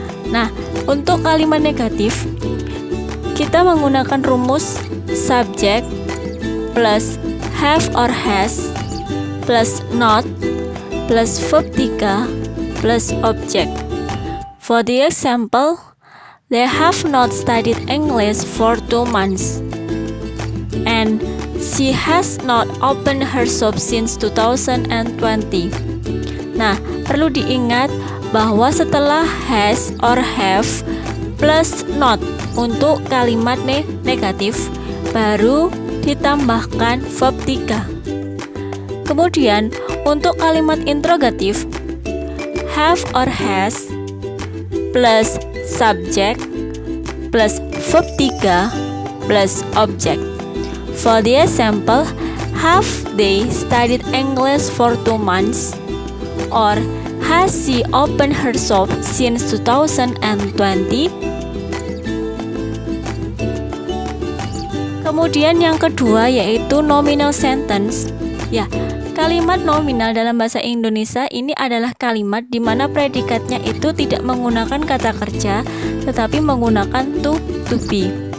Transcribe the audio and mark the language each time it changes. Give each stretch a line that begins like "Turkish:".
Indonesian: Nah, untuk kalimat negatif kita menggunakan rumus
English: subject plus have or has plus not plus verb 3 plus object. For the example, they have not studied English for 2 months, and she has not opened her shop since 2020.
Indonesian: Nah, perlu diingat bahwa setelah
English: has or have plus not
Indonesian: untuk kalimat negatif baru ditambahkan verb 3. Kemudian untuk kalimat interrogatif,
English: have or has plus subject plus verb 3 plus object. For the example, have they studied English for 2 months? Or has she opened her shop since 2020?
Indonesian: Kemudian yang kedua yaitu nominal sentence. Ya, kalimat nominal dalam bahasa Indonesia ini adalah kalimat di mana predikatnya itu tidak menggunakan kata kerja tetapi menggunakan to be.